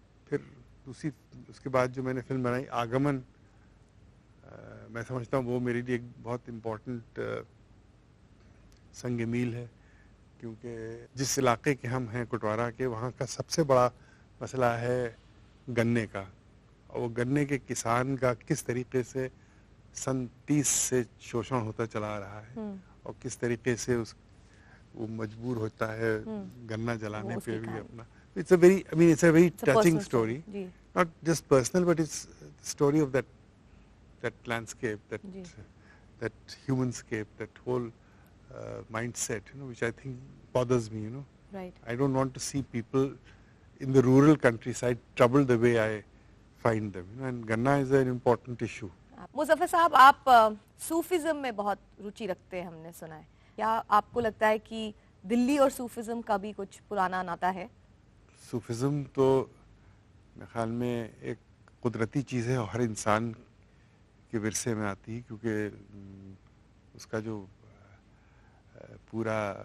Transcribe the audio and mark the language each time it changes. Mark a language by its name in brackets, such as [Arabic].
[Hindi] फिर उसके बाद जो मैंने फिल्म बनाई आगमन, मैं समझता हूँ वो मेरे लिए एक बहुत इम्पोर्टेंट संग मील है, क्योंकि जिस इलाके के हम हैं कुटवारा के, वहाँ का सबसे बड़ा मसला है गन्ने का। और वो गन्ने के किसान का किस तरीके से सन 30 से शोषण होता चला रहा है, और किस तरीके से वो मजबूर होता है गन्ना जलाने पे भी अपना। [English] It's a very, I mean, it's a very It's a touching personal story. story. [Hindi] Ji, [English] Not just personal, but it's the story of that landscape, [Hindi] ji. [English] that humanscape, that whole mindset, which I think bothers me. Right. I don't want to see people in the rural countryside troubled the way I find them. And Ganna is an important issue. [Hindi] Muzaffar साहब, आप Sufism में बहुत रुचि रखते हैं, हमने सुना है. क्या आपको लगता है कि दिल्ली और सूफिज्म का भी कुछ पुराना नाता है? सूफिज्म तो मेरे ख्याल में एक कुदरती चीज़ है और हर इंसान के विरसे में आती है, क्योंकि उसका जो पूरा